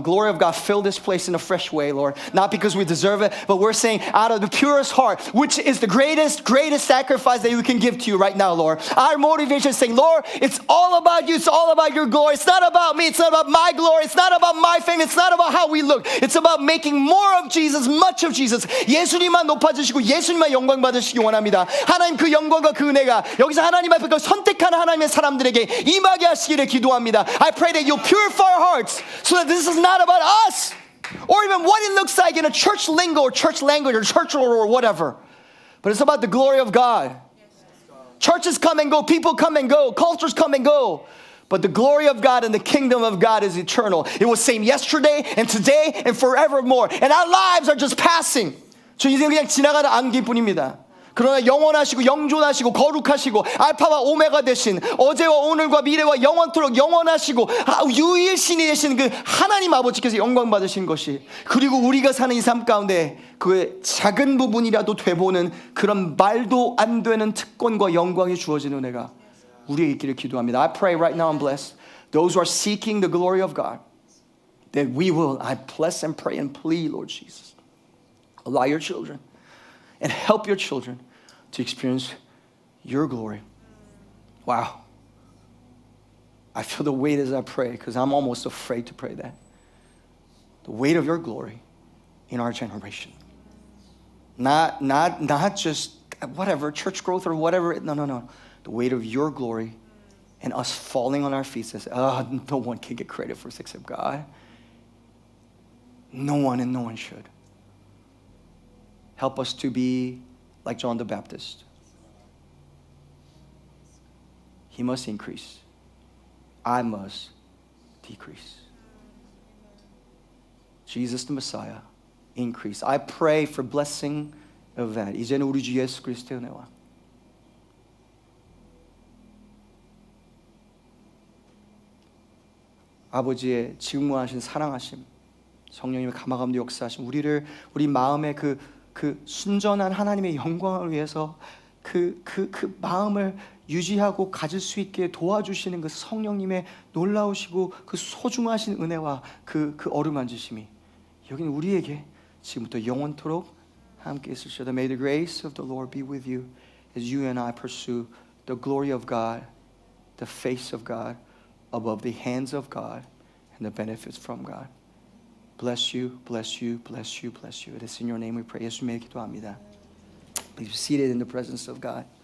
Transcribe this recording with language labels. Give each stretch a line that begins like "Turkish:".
English: Glory of God fill this place in a fresh way, Lord. Not because we deserve it, but we're saying out of the purest heart, which is the greatest sacrifice that we can give to you right now, Lord. Our motivation is saying, Lord, it's all about you. It's all about your glory. It's not about me. It's not about my glory. It's not about my fame. It's not about how we look. It's about making more of Jesus, much of Jesus.
Korean: 예수님만 높아지시고 예수님만 영광 받으시기 원합니다. 하나님 그 영광과 그 은혜가 여기서 하나님 앞에 그 선택한 하나님의 사람들에게 임하게 하시기를 기도합니다.
English: I pray that you'll purify our hearts so that this is not about us or even what it looks like in a church lingo or church language or church or whatever. But it's about the glory of God. Churches come and go, people come and go, cultures come and go. But the glory of God and the kingdom of God is eternal. It was same yesterday and today and forevermore. And our lives are just passing.
Korean: 저 인생 그냥 지나가는 안개뿐입니다. 그러나 영원하시고 영존하시고 거룩하시고 알파와 오메가 되신 어제와 오늘과 미래와 영원토록 영원하시고 유일신이 되신 그 하나님 아버지께서 영광 받으신 것이 그리고 우리가 사는 이 삶 가운데 그 작은 부분이라도 되보는 그런 말도 안 되는 특권과 영광이 주어지는 은혜가 우리에게 있기를 기도합니다.
English: I pray right now and bless those who are seeking the glory of God that we will, I bless and pray and plead, Lord Jesus, allow your children and help your children to experience your glory. Wow. I feel the weight as I pray because I'm almost afraid to pray that. The weight of your glory in our generation. Not just whatever, church growth or whatever. No. The weight of your glory and us falling on our feet says, no one can get credit for this except God. No one and no one should. Help us to be like John the Baptist. He must increase. I must decrease. Jesus the Messiah, increase. I pray for blessing of that.
Korean: 이제는 우리 주 예수 그리스도의 은혜와 아버지의 직무하신 사랑하심, 성령님의 감화감도 역사하심, 우리 마음의 그 순전한 하나님의 영광을 위해서 그 마음을 유지하고 가질 수 있게 도와주시는 그 성령님의 놀라우시고 그 소중하신 은혜와 그 어루만지심이 여기는 우리에게 지금부터 영원토록 함께 있으시다.
English: May the grace of the Lord be with you as you and I pursue the glory of God, the face of God above the hands of God and the benefits from God. Bless you, bless you, bless you, bless you. It is in your name we pray.
Korean: 예수님의 기도합니다.
English: Please be seated in the presence of God.